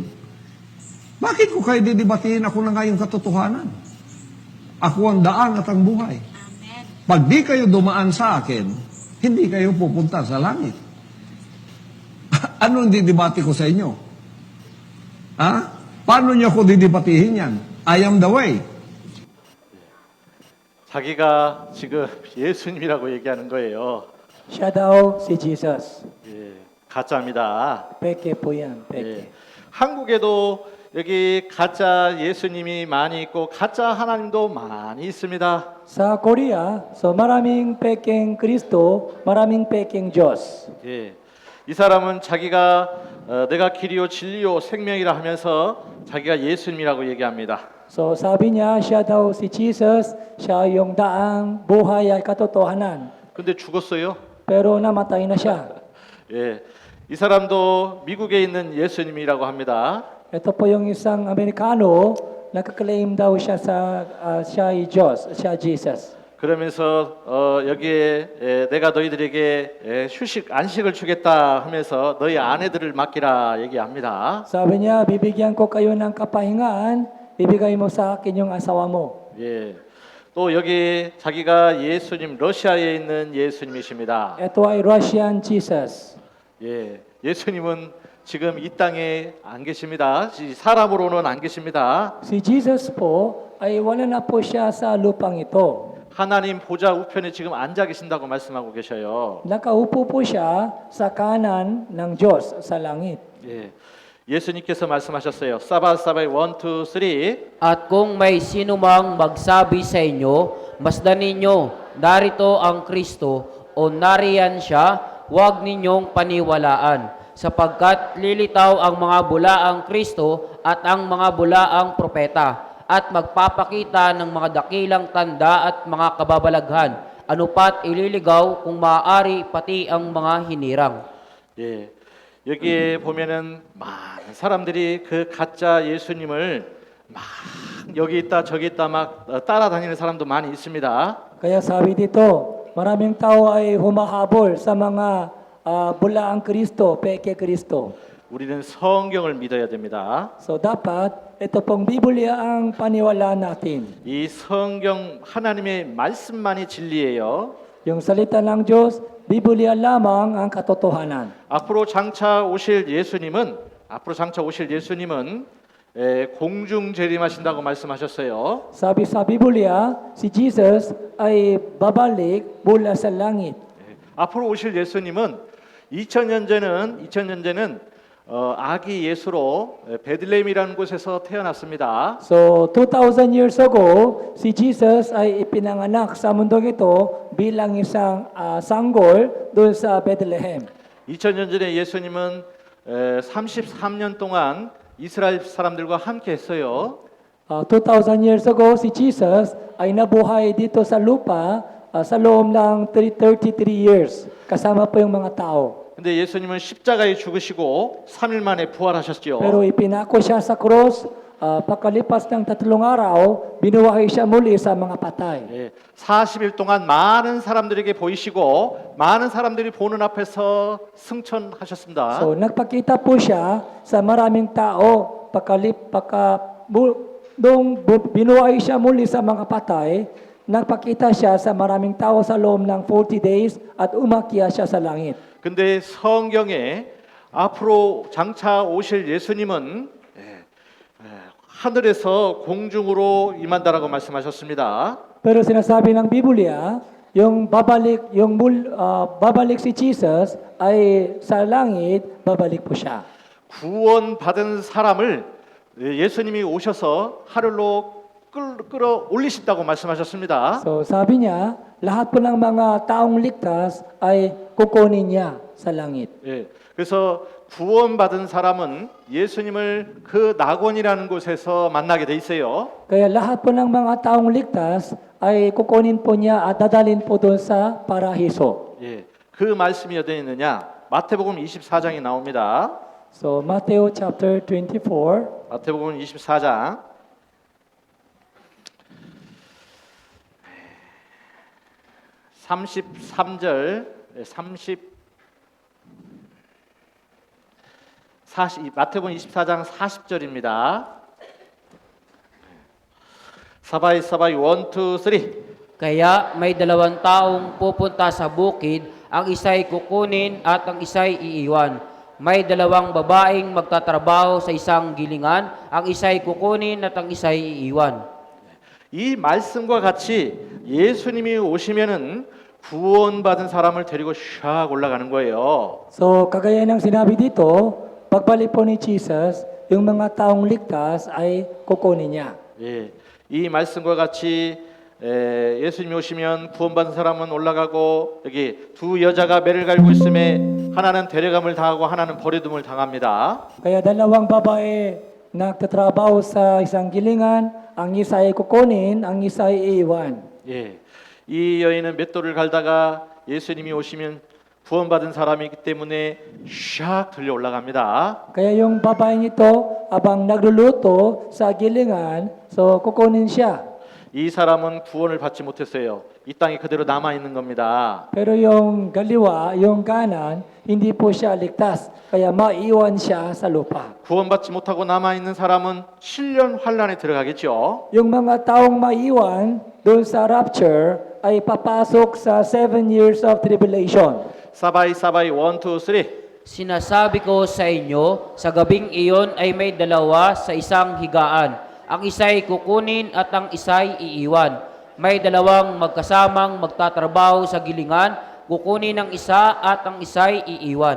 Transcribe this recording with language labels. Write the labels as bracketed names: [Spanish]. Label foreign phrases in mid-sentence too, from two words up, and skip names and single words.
[Filipino] Bakit ko kayo didibatihin? Ako na nga yung katotohanan. Ako ang daan at ang buhay. Pag di kayo dumaan sa akin, hindi kayo pupunta sa langit. Anong didibati ko sa inyo? Ha? Paano niyo ako didibatihin yan? [English] I am the way. [Korean] 자기가 지금 예수님이라고 얘기하는 거예요. [Filipino] Siya daw si Jesus. [Korean] 예, 가짜입니다. [Filipino] Peke po yan, peke. [Korean] 예, 한국에도 여기 가짜 예수님이 많이 있고 가짜 하나님도 많이 있습니다. [Filipino] Sa Korea, so maraming pekeng Kristo, maraming pekeng Diyos. [Korean] 예, 이 사람은 자기가 내가 길이요 진리요 생명이라 하면서 자기가 예수님이라고 얘기합니다. [Filipino] So sabi niya, siya daw si Jesus, siya yung daang buhay at katotohanan. [Korean] 근데 죽었어요. [Filipino] Pero namatay na siya. [Korean] 예, 이 사람도 미국에 있는 예수님이라고 합니다. [Filipino] Ito po yung isang Amerikano, nagka-claim daw siya siya ay Diyos, siya Jesus. [Korean] 그러면서 여기에 내가 너희들에게 휴식 안식을 주겠다 하면서 너희 아내들을 맡기라 얘기합니다. [Filipino] Sabi niya, bibigyan ko kayo ng kapahingaan, ibigay mo sa akin yung asawa mo. [Korean] 예. 또 여기 자기가 예수님 러시아에 있는 예수님이십니다. [Filipino] Ito ay Russian Jesus. [Korean] 예. 예수님은 지금 이 땅에 안 계십니다. 사람으로는 안 계십니다. [Filipino] Si Jesus po ay wala na po siya sa lupang ito. [Korean] 하나님 보좌 우편에 지금 앉아 계신다고 말씀하고 계셔요. [Filipino] Nakaupo po siya sa kanan ng Diyos sa langit. [Korean] 예. 예수님께서 말씀하셨어요. [Filipino] 사바사바의 1, 2, 3. At kung may sinumang magsabi sa inyo, masdan ninyo, narito ang Kristo o nariyan siya, huwag ninyong paniwalaan. Sapagkat lilitaw ang mga bulaang Kristo at ang mga bulaang propeta at magpapakita ng mga dakilang tanda at mga kababalaghan. Ano pat ililigaw kung maaari pati ang mga hinirang. 예. [Korean] 여기에 보면은 많은 사람들이 그 가짜 예수님을 막 여기 있다 저기 있다 막 따라다니는 사람도 많이 있습니다. [Filipino] Kaya sabi dito, maraming tao ay humahabol sa mga bulaang Kristo, peke Kristo. [Korean] 우리는 성경을 믿어야 됩니다. [Filipino] So dapat ito pong Biblia ang paniwalaan natin. [Korean] 이 성경 하나님의 말씀만이 진리예요. [Filipino] Yung salita ng Diyos, Biblia lamang ang katotohanan. [Korean] 앞으로 장차 오실 예수님은 공중 재림하신다고 말씀하셨어요. [Filipino] Sabi sa Biblia, si Jesus ay babalik mula sa langit. [Korean] 앞으로 오실 예수님은 2000년 전에는 아기 예수로 베들레헴이라는 곳에서 태어났습니다. [Filipino] So 2,000 [English] years ago, [Filipino] si Jesus ay ipinanganak sa mundong ito bilang isang sanggol doon sa Bethlehem. [Korean] 2000년 전에 예수님은 33년 동안 이스라엘 사람들과 함께 했어요. [Filipino] 2,000 [English] years ago, [Filipino] si Jesus ay nabuhay dito sa lupa sa loob ng 33 years. Kasama po yung mga tao. [Korean] 근데 예수님은 십자가에 죽으시고 3일 만에 부활하셨죠. [Filipino] Pero ipinako siya sa cross, pagkalipas ng 3 araw, binuhay siya muli sa mga patay. [Korean] 예, 40일 동안 많은 사람들에게 보이시고 많은 사람들이 보는 앞에서 승천하셨습니다. [Filipino] So nagpakita po siya sa maraming tao, nung binuhay siya muli sa mga patay, nagpakita siya sa maraming tao sa loob ng 40 days at umakyat siya sa langit. [Korean] 근데 성경에 앞으로 장차 오실 예수님은 하늘에서 공중으로 임한다라고 말씀하셨습니다. [Filipino] Pero sinasabi ng Biblia, yung babalik si Jesus ay sa langit, babalik po siya. [Korean] 구원받은 사람을 예수님이 오셔서 하늘로 끌어올리신다고 말씀하셨습니다. [Filipino] So sabi niya, lahat po ng mga taong ligtas ay kukunin niya sa langit. [Korean] 예, 그래서 구원받은 사람은 예수님을 그 낙원이라는 곳에서 만나게 돼 있어요. [Filipino] Kaya lahat po ng mga taong ligtas ay kukunin po niya at dadalhin po doon sa parahiso. [Korean] 예, 그 말씀이 어디 있느냐? 마태복음 24장이 나옵니다. [English] So Matthew chapter 24, [Korean] 마태복음 24장 33절 40 마태복음 24장 40절입니다. [Filipino] 사바이 1, 2, 3. Kaya may dalawang taong pupunta sa bukid, ang isa'y kukunin at ang isa'y iiwan. May dalawang babaeng magtatrabaho sa isang gilingan, ang isa'y kukunin at ang isa'y iiwan. [Korean] 이 말씀과 같이 예수님이 오시면은 구원받은 사람을 데리고 샥 올라가는 거예요. [Filipino] So kagaya ng sinabi dito, pagbalik po ni Jesus, yung mga taong ligtas ay kukunin niya. [Korean] 예, 이 말씀과 같이 예수님이 오시면 구원받은 사람은 올라가고 여기 두 여자가 매를 갈고 있음에 하나는 데려감을 당하고 하나는 버려둠을 당합니다. [Filipino] Kaya dalawang babae nagtatrabaho sa isang gilingan, ang isa ay kukunin, ang isa ay iiwan. [Korean] 예, 이 여인은 맷돌을 갈다가 예수님이 오시면 구원받은 사람이기 때문에 샥 들려 올라갑니다. [Filipino] Kaya yung babaeng ito, abang nagluluto sa gilingan, so kukunin siya. [Korean] 이 사람은 구원을 받지 못했어요. 이 땅에 그대로 남아 있는 겁니다. [Filipino] Pero yung kaliwa, yung kanan, hindi po siya ligtas. Kaya maiwan siya sa lupa. [Korean] 구원받지 못하고 남아 있는 사람은 7년 환란에 들어가겠죠. [Filipino] Yung mga taong maiwan doon sa rapture ay papasok sa 7 [English] years of tribulation. [Filipino] 사바이 1, 2, 3. Sinasabi ko sa inyo, sa gabing iyon ay may dalawa sa isang higaan. Ang isa'y kukunin at ang isa'y iiwan. May dalawang magkasamang magtatrabaho sa gilingan, kukunin ang isa at ang isa'y iiwan.